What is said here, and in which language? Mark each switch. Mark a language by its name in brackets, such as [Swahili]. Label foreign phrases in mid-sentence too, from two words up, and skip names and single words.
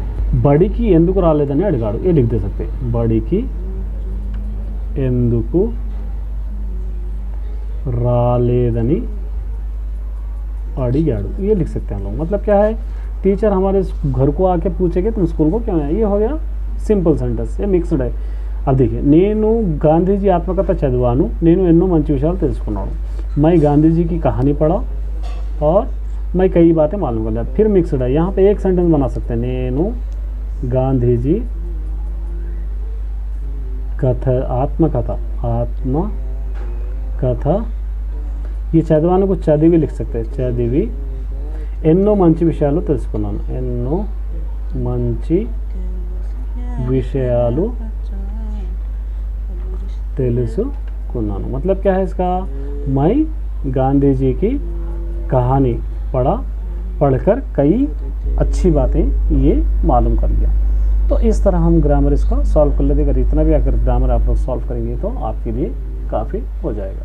[Telugu] బడికి ఎందుకు రాలేదని అడిగాడు, [Hindi] ये लिख दे सकते हैं, [Telugu] బడికి ఎందుకు రాలేదని అడిగాడు, [Hindi] ये लिख सकते हैं हम लोग। मतलब क्या है, टीचर हमारे घर को आके पूछेंगे तुम स्कूल को क्यों आए, ये हो गया [English] simple sentence, [Hindi] ये मिक्स्ड है। अब देखिए, [Telugu] నేను గాంధీజీ ఆత్మకథ చదివాను, నేను ఎన్నో మంచి విషయాలు తెలుసుకున్నాను, [Hindi] मैं गांधी जी की कहानी पढ़ा और मैं कई बातें मालूम कर लिया, फिर मिक्स्ड है। यहाँ पे एक सेंटेंस बना सकते हैं, [Telugu] నేను गांधीजी కథ ఆత్మకథ [Hindi] ये చదివాను को చదివి लिख सकते हैं, [Telugu] చదివి ఎన్నో మంచి విషయాలు తెలుసుకున్నాను, ఎన్నో మంచి విషయాలు తెలుసుకున్నాను। [Hindi] मतलब क्या है इसका, मैं गांधी जी की कहानी पढ़कर कई अच्छी बातें ये मालूम कर लिया। तो इस तरह हम ग्रामर इसका सॉल्व कर लेते। अगर इतना भी अगर ग्रामर आप लोग सॉल्व करेंगे तो आपके लिए काफ़ी हो जाएगा।